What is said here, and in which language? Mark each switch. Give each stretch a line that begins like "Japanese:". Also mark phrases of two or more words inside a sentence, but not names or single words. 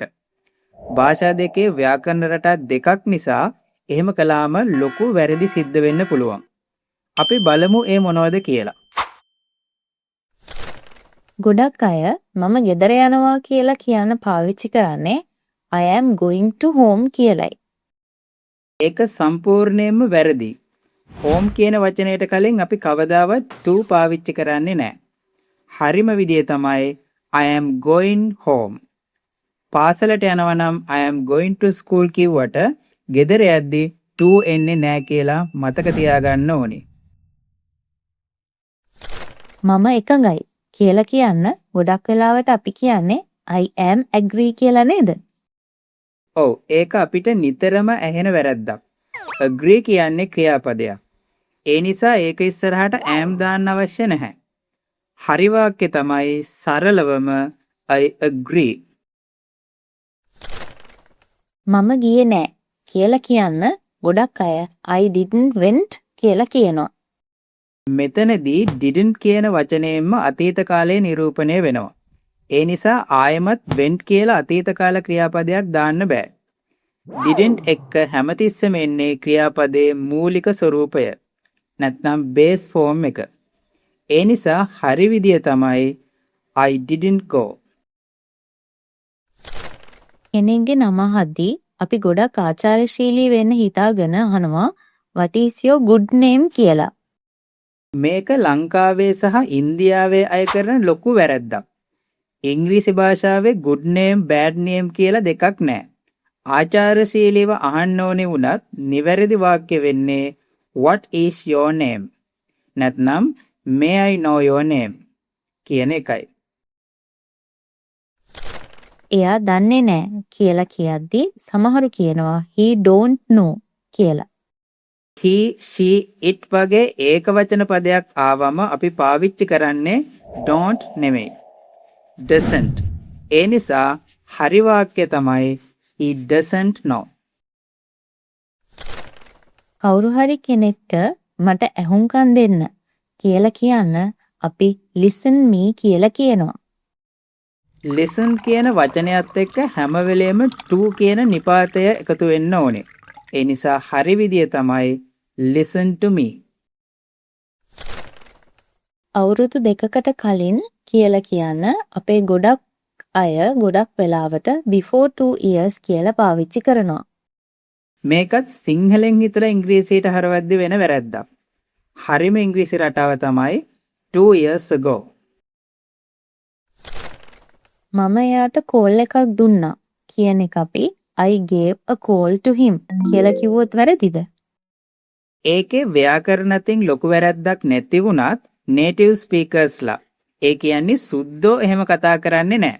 Sinhala: භාෂා දෙකේ ව්‍යාකරණ රටා දෙකක් නිසා එහෙම කළාම ලොකු වැරදි සිද්ධ වෙන්න පුළුවන්. අපි බලමු ඒ මොනවද කියලා. ගොඩක් අය මම ගෙදර යනවා කියලා කියන පාවිච්චි කරන්නේ
English: I am going to home
Sinhala: කියලයි. ඒක සම්පූර්ණයෙන්ම වැරදි. home කියන වචනයට කලින් අපි කවදාවත් to පාවිච්චි කරන්නේ නැහැ. හරිම විදිය තමයි
English: I am going home.
Sinhala: පාසලට යනවා නම්
English: I am going to school
Sinhala: කිව්වට ගෙදර යද්දි to එන්නේ නැහැ කියලා මතක තියාගන්න ඕනේ. මම එකඟයි කියලා කියන්න ගොඩක් වෙලාවට අපි කියන්නේ
English: I am agree
Sinhala: කියලා නේද? ඔව් ඒක අපිට නිතරම ඇහෙන වැරද්දක්. agree කියන්නේ ක්‍රියාපදයක්. ඒ නිසා ඒක ඉස්සරහට am දාන්න අවශ්‍ය නැහැ. හරි වාක්‍ය තමයි සරලවම
English: I agree.
Sinhala: මම ගියේ නෑ කියලා කියන්න ගොඩක් අය
English: I didn't went
Sinhala: කියලා කියනවා. මෙතනදී didn't කියන වචනයෙන්ම අතීත කාලයේ නිරූපණය වෙනවා. ඒ නිසා ආයෙමත් went කියලා අතීත කාල ක්‍රියාපදයක් දාන්න බෑ. didn't එක්ක හැමතිස්සෙම එන්නේ ක්‍රියාපදයේ මූලික ස්වරූපය. නැත්නම්
English: base form
Sinhala: එක. ඒ නිසා හරි විදිය තමයි
English: I didn't go.
Sinhala: කෙනෙක්ගේ නම අහද්දී අපි ගොඩක් ආචාරශීලී වෙන්න හිතාගෙන අහනවා
English: what is your good name
Sinhala: කියලා. මේක ලංකාවේ සහ ඉන්දියාවේ අය කරන ලොකු වැරැද්දක්. ඉංග්‍රීසි භාෂාවේ
English: good name bad name
Sinhala: කියලා දෙකක් නැහැ. ආචාරශීලීව අහන්න ඕනේ වුණත් නිවැරදි වාක්‍ය වෙන්නේ
English: what is your name? නැත්නම් may I know your name
Sinhala: කියන එකයි. එයා දන්නේ නෑ කියලා කියද්දී සමහරු කියනවා
English: he don't know
Sinhala: කියලා.
English: he, she, it
Sinhala: වගේ ඒක වචන පදයක් ආවම අපි පාවිච්චි කරන්නේ don't නෙමෙයි. doesn't. ඒ නිසා හරි වාක්‍ය තමයි
English: he doesn't know.
Sinhala: කවුරු හරි කෙනෙක්ට මට ඇහුම්කන් දෙන්න කියලා කියන්න අපි
English: listen me
Sinhala: කියලා කියනවා. listen කියන වචනයත් එක්ක හැම වෙලේම to කියන නිපාතය එකතු වෙන්න ඕනේ. ඒ නිසා හරි විදිය තමයි
English: listen to me.
Sinhala: අවුරුදු දෙකකට කලින් කියලා කියන්න අපේ ගොඩක් අය ගොඩක් වෙලාවට
English: before 2 years
Sinhala: කියලා පාවිච්චි කරනවා. මේකත් සිංහලෙන් හිතලා ඉංග්‍රීසියට හරවද්දි වෙන වැරැද්දක්. හරිම ඉංග්‍රීසි රටාව තමයි 2
English: years ago.
Sinhala: මම එයාට කෝල් එකක් දුන්නා කියන එක අපි
English: I gave a call to him
Sinhala: කියලා කිව්වොත් වැරදිද? ඒකේ ව්‍යාකරණතින් ලොකු වැරැද්දක් නැති වුණත්
English: native speakers
Sinhala: ලා ඒ කියන්නේ සුද්ධෝ එහෙම කතා කරන්නේ නැහැ.